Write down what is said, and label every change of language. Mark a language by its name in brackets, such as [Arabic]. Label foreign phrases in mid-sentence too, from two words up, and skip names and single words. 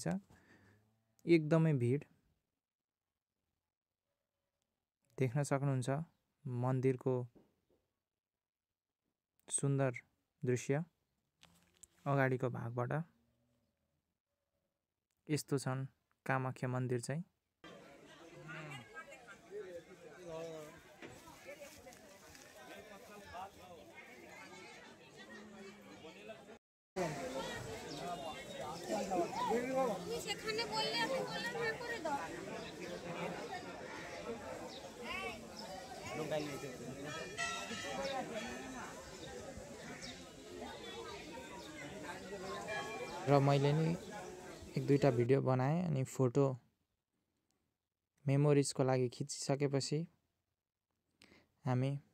[Nepali] एकदमै भिड देख्न सक्नुहुन्छ। मन्दिरको सुन्दर दृश्य अगाडिको भागबाट यस्तो छन् कामाख्या मन्दिर चाहिँ। [Bangla] সেখানে বললে আমি বললাম না করে দাও। [Nepali] र मैले नि 1-2टा भिडियो बनाएँ अनि फोटो मेमोरिजको लागि खिचिसकेपछि हामी